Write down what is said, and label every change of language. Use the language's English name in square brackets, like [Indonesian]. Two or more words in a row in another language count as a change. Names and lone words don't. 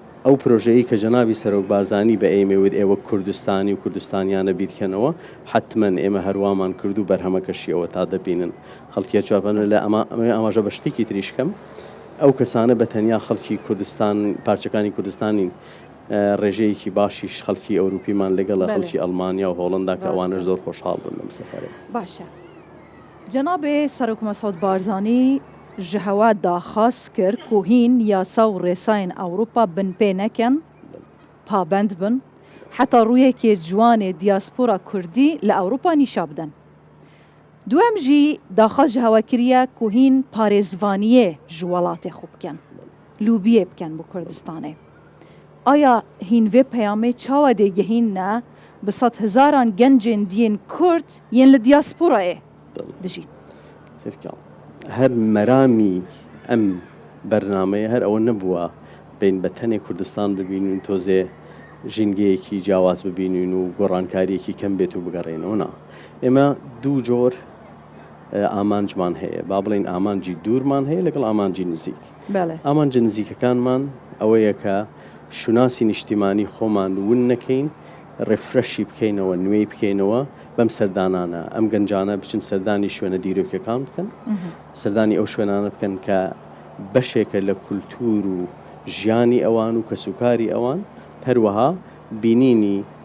[Central Kurdish] ئەو پرۆژەیە کە جەنابی سەرۆک بارزانی بە ئێمەوێت ئێوە کوردستانی و کوردستانیانە بیرکەنەوە حتمما ئێمە هەروامان کرد و بەرهەمەکەشیەوە تا دەبینن خەڵکیە چاپەن لە ئەماژە بە شتێکی تریشکەم ئەو کەسانە بە تەنیا خەڵکی کوردستان پارچەکانی کوردستانین ڕێژەیەکی باشیش خەڵکی ئەوروپیمان لەگەڵە خەڵکی ئەڵمانیا و هۆڵندا کە ئەوانش زۆر خۆشحاڵ بن لەم سەفەرێ. [Kurdish] باشە جەنابێ سەرۆک مەسعود بارزانی ji hewa daxwaz kir ku hîn yasa û rêsayên Ewropa bin pê nekin, pabend bin, heta rûyekê ciwanê diaspora Kurdî li Ewropa nîşa bidin. Duem jî daxwaz ji hewa kiriye ku hîn parêzvaniyê ji welatê xwe bikin, lûbiyê bikin bi Kurdistanê. Aya hîn vê peyamê çawa dêgihîn ne bi sed hezaran gencên diyên Kurd yên li diasporayê dijîn. [Central Kurdish] هەر مەرامی ئەم بەرنامەیە هەر ئەوە نەبووە بین بە تەنێ کوردستان ببینین تۆزێ ژینگەیەکی جیاواز ببینین و گۆڕانکاریەکی کەم بێت و بگەڕێنەوە نا ئێمە دوو جۆر ئامانجمان هەیە با بڵین ئامانجی دوورمان هەیە لەگەڵ ئامانجی نزیک ئامانجی نزیکەکانمان ئەوەیە کە شوناسی نیشتیمانی خۆمان ون نەکەین ڕێفرەشی بکەینەوە نوێی بکەینەوە بەم سەردانانە ئەم گەنجانە بچن سەردانی شوێنە دیرۆکیەکان بکەن سەردانی ئەو شوێنانە بکەن کە بەشێکە لە کولتور و ژیانی ئەوان و کەسوکاری ئەوان هەروەها بینینی